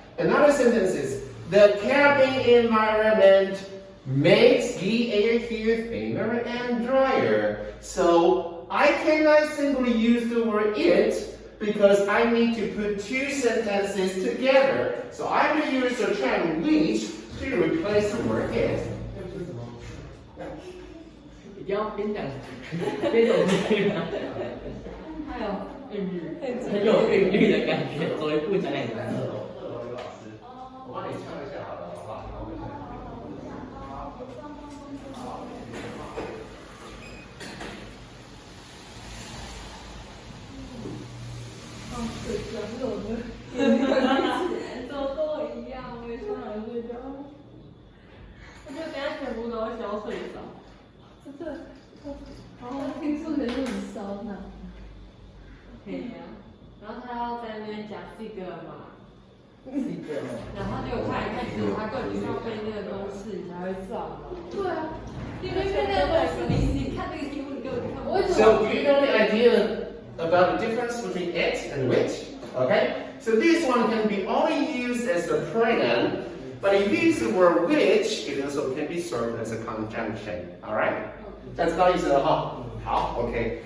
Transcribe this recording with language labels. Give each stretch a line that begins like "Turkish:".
English: Another sentence is, the cabin environment makes the air here thinner and drier. So I cannot simply use the word it because I need to put two sentences together. So I will use the term which to replace the word it.
Chinese: 一定要边讲边走出去啊，还有日日，很有韵律的感觉，走一步讲两个字。老师，我帮你唱一下好了，好不好？水讲有的，怎么跟我一样？我也上来睡觉。我觉得等下全部都会消睡着。真的，然后听数学就很烧脑。可以啊。然后他要在那边讲这个嘛，是这样。然后就看一看，结果他根本就要背那个公式，你才会算嘛。对啊，因为那个公式，你看那个题目，你根本看不懂。
English: So do you know the idea about the difference between it and which? Okay? So this one can be only used as a pronoun, but if you use the word which, it also can be served as a conjunction. Alright?
Chinese: 这样知道意思了哈？好 ，OK。